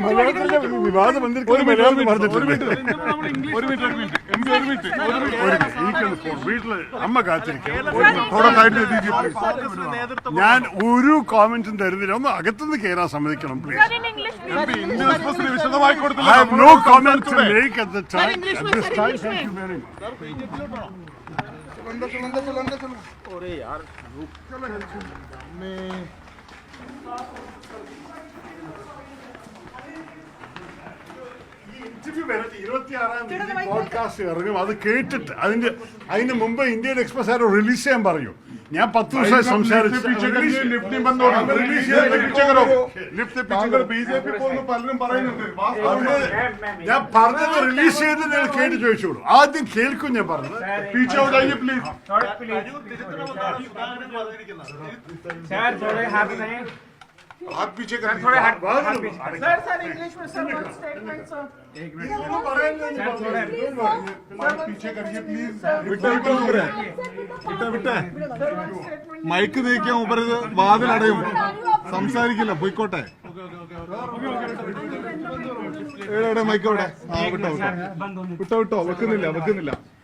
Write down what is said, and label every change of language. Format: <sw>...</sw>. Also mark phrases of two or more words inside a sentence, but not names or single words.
<ml>വീട്ടില് അമ്മ കാത്തിരിക്കും. ഞാൻ ഒരു കോമന്റും തരുന്നില്ല. ഒന്ന് അകത്തുനിന്ന് കയറാൻ സമ്മതിക്കണം പ്ലീസ്. വിശദമായി കൊടുത്തില്ല.</ml> <en>I have no comment to make at the time. At this time, thank you very much.</en> <hi>अरे यार</hi> <ml>ഇന്റർവ്യൂ വരട്ടെ. 26-ാം തീയതി പോഡ്കാസ്റ്റ് ഇറങ്ങും. അത് കേട്ടിട്ട് അതിന് മുമ്പ് ഇന്ത്യൻ എക്സ്പ്രസ് ആരോ റിലീസ് ചെയ്യാൻ പറയൂ. ഞാൻ 10 ദിവസമായി സംസാരിച്ചു. ഞാൻ പറഞ്ഞത് റിലീസ് ചെയ്ത് നിങ്ങൾ കേട്ട് ചോദിച്ചോളൂ. ആദ്യം കേൾക്കും. ഞാൻ പറഞ്ഞത്</ml> <hi>हाथ पीछे कर थोड़े हाथ सर इंग्लिश में सर</hi> <en>one statement</en> <hi>सर एक मिनट सर पीछे करिए प्लीज</hi> <ml>വിട്ടാ മൈക്ക് നീക്കിയാൽ ഊപ്പർ വാതിലടയും. സംസാരിക്കില്ല, പോയിക്കോട്ടെ. എവിടെ മൈക്ക് എവിടെ? വിട്ടോ വെക്കുന്നില്ല.</ml>